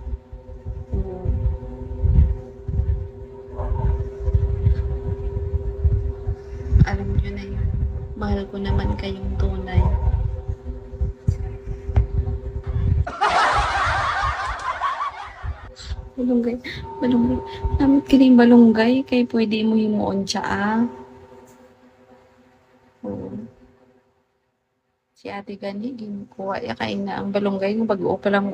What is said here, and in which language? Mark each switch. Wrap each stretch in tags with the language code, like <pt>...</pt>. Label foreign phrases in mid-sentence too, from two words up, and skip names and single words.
<tl>Alam nyo na yun. Mahal ko naman kayong tunay.</tl> <hil>Balunggay. Namit kining balunggay kay pwede mo himuon siya. Si ate gani ginkuha ya kay na ang balunggay ng bag-o pa lang.</hil>